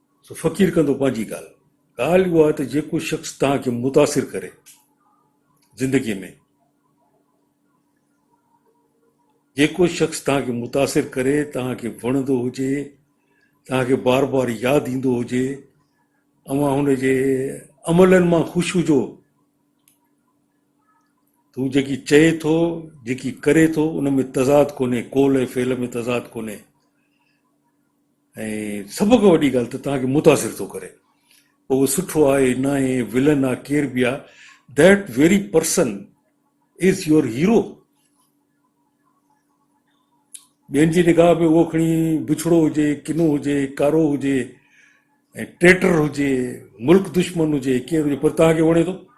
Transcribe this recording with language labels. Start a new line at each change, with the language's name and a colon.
Sindhi: सो फ़क़ीर कंदो पंहिंजी ॻाल्हि उहा त जेको शख़्स तव्हांखे मुतासिर करे ज़िंदगीअ में, जेको शख़्स तव्हांखे मुतासिर करे, तव्हांखे वणंदो हुजे, तव्हांखे बार बार यादि ईंदो हुजे, अव्हां हुनजे अमलनि मां ख़ुशि हुजो, तूं जेकी चए थो, जेकी करे थो, उन में तज़ाद कोन्हे, कौल ऐं फ़ेल में तज़ाद कोन्हे। ऐं सभ खां वॾी ॻाल्हि त तव्हांखे मुतासिर थो करे। उहो सुठो आहे न आहे विलन आहे केर बि आहे,
English: That very person is your hero.
Sindhi: ॿियनि जी निगाह में उहो खणी बिछड़ो हुजे, किनो हुजे, कारो हुजे ऐं ट्रेटर हुजे, मुल्क दुश्मन हुजे, केरु हुजे, पर तव्हांखे वणे थो।